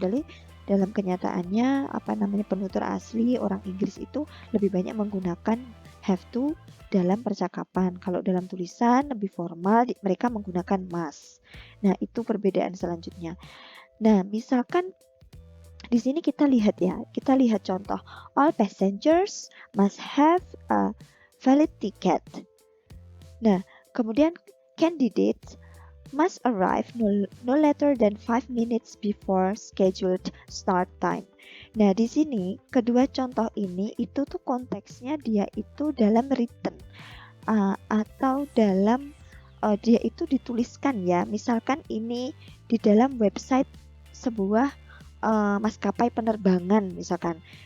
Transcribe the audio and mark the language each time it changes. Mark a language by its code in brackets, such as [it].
[id] Jadi dalam kenyataannya apa namanya, penutur asli orang Inggris itu lebih banyak menggunakan have to dalam percakapan. Kalau dalam tulisan lebih formal, mereka menggunakan must. Nah, itu perbedaan selanjutnya. Nah, misalkan di sini kita lihat ya, kita lihat contoh. [en] All passengers must have a valid ticket. Nah, [id] kemudian [en] candidates must arrive no later than 5 minutes before scheduled start time. [id] Nah, di sini kedua contoh ini itu tuh konteksnya dia itu dalam written atau dalam dia itu dituliskan ya. Misalkan ini di dalam website sebuah maskapai penerbangan misalkan.